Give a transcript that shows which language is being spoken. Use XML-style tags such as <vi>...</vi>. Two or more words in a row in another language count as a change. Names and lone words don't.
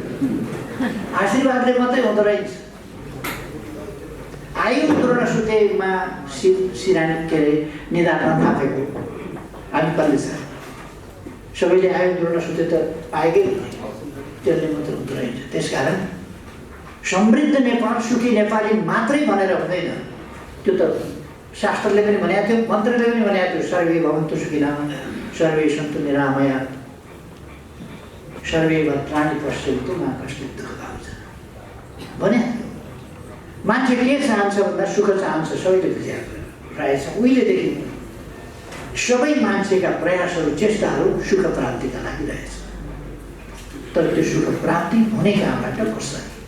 <ne>आशीर्वादले मात्रै हुँदो रहेछ। आयु द्रोण सुतेमा सिरानी के अरे निधारमा थापेको हामी कहिले छ सबैले आयु द्रोण सुते त पाएकै त्यसले मात्र हुँदो रहेछ। त्यसकारण समृद्ध नेपाल सुखी नेपाली मात्रै भनेर हुँदैन। त्यो त शास्त्रले पनि भनेको थियो, मन्त्रले पनि भनेको थियो,</ne> <sa>सर्वे भवन्तु सुखिनः, सर्वे सन्तु निरामया, सर्वे भद्राणि पश्यन्तु मा कश्चित् दुःखभाग् भने।</sa> <ne>मान्छे के चाहन्छ भन्दा सुख चाहन्छ, सबैले बुझेको प्रायः छ। उहिलेदेखि सबै मान्छेका प्रयासहरू चेष्टाहरू सुख प्राप्तिका लागि रहेछ। तर त्यो सुख प्राप्ति हुने कामबाट कसरी?</ne>